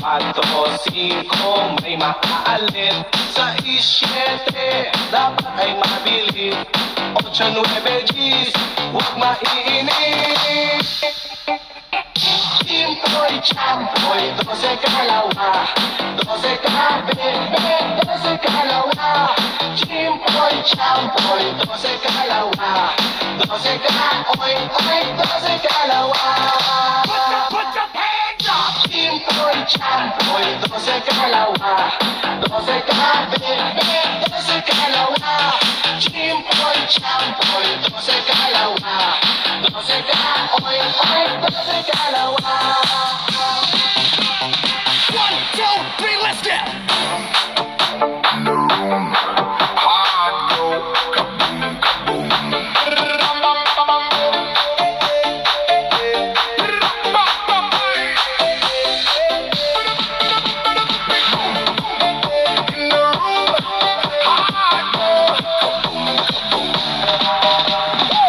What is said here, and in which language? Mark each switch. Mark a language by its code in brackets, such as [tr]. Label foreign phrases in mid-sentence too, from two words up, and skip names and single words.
[tl] 4, 5, may makaalit. 6, 7, dapat ay mabili. 8, 9, G's, huwag maiinip. Impoy, champoy, 12 kalawa, 12 kabebe, 12 kalawa. Impoy, champoy, 12 kalawa, 12 ka-oy, oy, 12 kalawa. [en] Put your hands up! [tl] Impoy, champoy, 12 kalawa, 12 kabebe, 12 kalawa. Impoy, champoy, 12 kalawa, 12 ka-oy, oy, 12 kalawa. [en] 1, 2, 3, let's go! In the room, hard go, kaboom, kaboom. In the room, hard go, kaboom, kaboom.